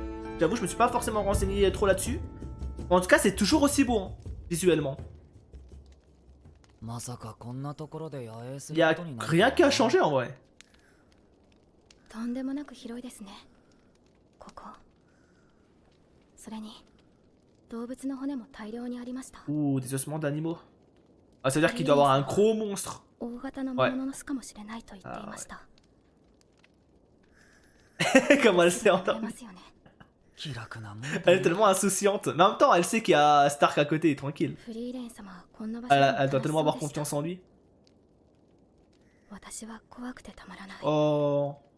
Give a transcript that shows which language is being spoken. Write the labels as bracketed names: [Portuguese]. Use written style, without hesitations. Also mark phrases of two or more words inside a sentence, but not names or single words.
[French] J'avoue, je me suis pas forcément renseigné trop là-dessus. En tout cas, c'est toujours aussi beau, hein, visuellement. Il y a rien qui a changé en vrai. [Japanese] とんでもなく広いですね。ここ。それに動物の骨も大量にありました。 [French] Ouh, des ossements d'animaux. Ah, ça veut dire qu'il doit avoir un gros monstre. [Japanese] 大型の魔物の巣かもしれないと言っていました。 [French] Comment elle s'est endormie. Elle est tellement insouciante. Mais en même temps, elle sait qu'il y a Stark à côté, tranquille. Elle doit tellement avoir confiance en lui. Oh.